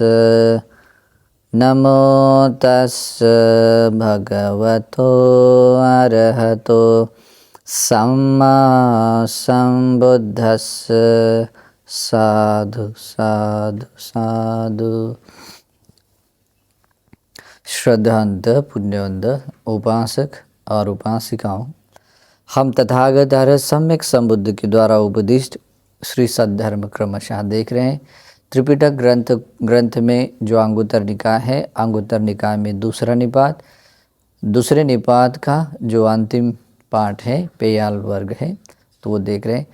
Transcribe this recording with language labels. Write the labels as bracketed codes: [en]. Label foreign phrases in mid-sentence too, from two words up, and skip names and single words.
[pi] नमो तस् भगवतो अरहतो सम्मा सम्बुद्धस्स। साधु साधु साधु। [hi] श्रद्धावंत पुण्यवंत उपासक और उपासिकाओं, हम तथागत आर्य सम्यक संबुद्ध के द्वारा उपदिष्ट श्री सद्धर्म क्रमशः देख रहे हैं। त्रिपिटक ग्रंथ में जो अंगुत्तर निकाय है, अंगुत्तर निकाय में दूसरा निपात, दूसरे निपात का जो अंतिम पाठ है पेयाल वर्ग है, तो वो देख रहे हैं।